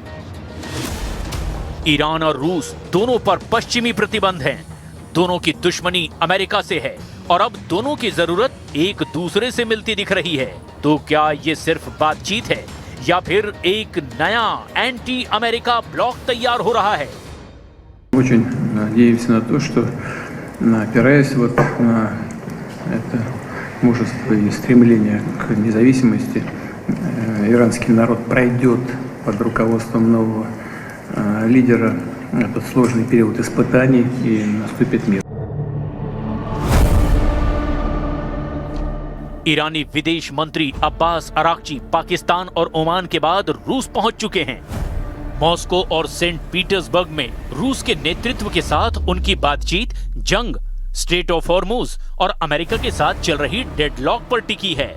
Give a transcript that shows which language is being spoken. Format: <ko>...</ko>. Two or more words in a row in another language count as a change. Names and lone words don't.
<hi>ईरान और रूस दोनों पर पश्चिमी प्रतिबंध हैं। दोनों की दुश्मनी अमेरिका से है और अब दोनों की जरूरत एक दूसरे से मिलती दिख रही है। तो क्या ये सिर्फ बातचीत है या फिर एक नया</hi> <en>anti-America bloc</en> <hi>तैयार हो रहा है?</hi> <ru>Очень надеемся на то, что, опираясь на это мужество и стремление к независимости, иранский народ пройдет под руководством нового лидера этот сложный период испытаний и наступит мир.</ru> <hi>ईरानी विदेश मंत्री अब्बास अराक्ची पाकिस्तान और ओमान के बाद रूस पहुंच चुके हैं। मॉस्को और सेंट पीटर्सबर्ग में रूस के नेतृत्व के साथ उनकी बातचीत जंग, स्ट्रेट ऑफ हॉर्मुज और अमेरिका के साथ चल रही डेडलॉक पर टिकी है।</hi>